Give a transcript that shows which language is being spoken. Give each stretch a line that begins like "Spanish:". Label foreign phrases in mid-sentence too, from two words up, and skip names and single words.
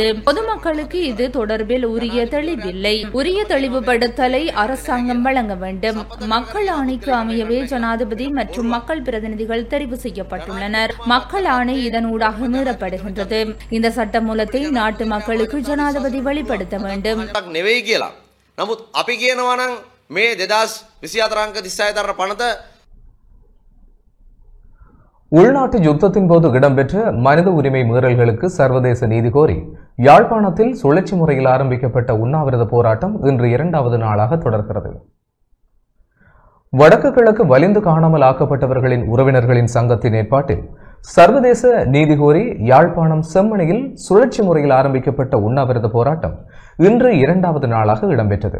Tamil: பொதுமக்களுக்கு இது தொடர்பில் உரிய தெளிவில்லை. உரிய தெளிவுபடுத்தலை அரசாங்கம் வழங்க வேண்டும். மக்கள் ஆணைக்கு அமையவே ஜனாதிபதி மற்றும் மக்கள் பிரதிநிதிகள் தெரிவு செய்யப்பட்டுள்ளனர். மக்கள் ஆணை இதனூடாக மீறப்படுகின்றது. இந்த சட்டமூலத்தை நாட்டு மக்களுக்கு ஜனாதிபதி வெளிப்படுத்த வேண்டும்.
Sinhala: නමුත් අපි කියනවා නම් මේ 2024 අංක 36 දරන පනත
Tamil: உள்நாட்டு யுத்தத்தின் போது இடம்பெற்ற மனித உரிமை மீறல்களுக்கு சர்வதேச நீதி கோரி யாழ்ப்பாணத்தில் சுழற்சி முறையில் ஆரம்பிக்கப்பட்ட உண்ணாவிரத போராட்டம் இன்று 2வது நாளாக தொடர்கிறது. வடக்கு கிழக்கு வலிந்து காணாமல் ஆக்கப்பட்டவர்களின் உறவினர்களின் சங்கத்தின் ஏற்பாட்டில் சர்வதேச நீதி கோரி யாழ்ப்பாணம் செம்மணியில் சுழற்சி முறையில் ஆரம்பிக்கப்பட்ட உண்ணாவிரத போராட்டம் இன்று 2வது நாளாக இடம்பெற்றது.